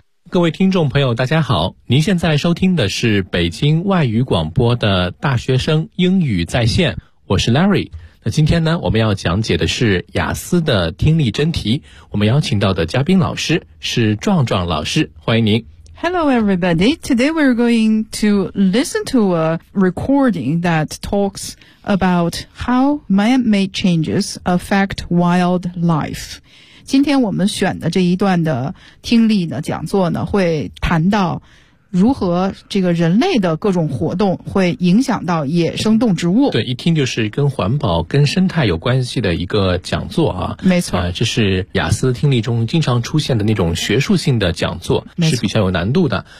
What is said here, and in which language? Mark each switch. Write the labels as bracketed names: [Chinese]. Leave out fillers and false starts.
[Chinese] 各位听众朋友大家好，您现在收听的是北京外语广播的大学生英语在线，我是 Larry。那今天呢，我们要讲解的是雅思的听力真题，我们邀请到的嘉宾老师是壮壮老师，欢迎您。 [English] Hello everybody, today we're going to listen to a recording that talks about how man-made changes affect wildlife. [Chinese] 今天我们选的这一段的听力呢讲座呢，会谈到如何这个人类的各种活动会影响到野生动植物。对，一听就是跟环保跟生态有关系的一个讲座啊。没错，这是雅思听力中经常出现的那种学术性的讲座，是比较有难度的。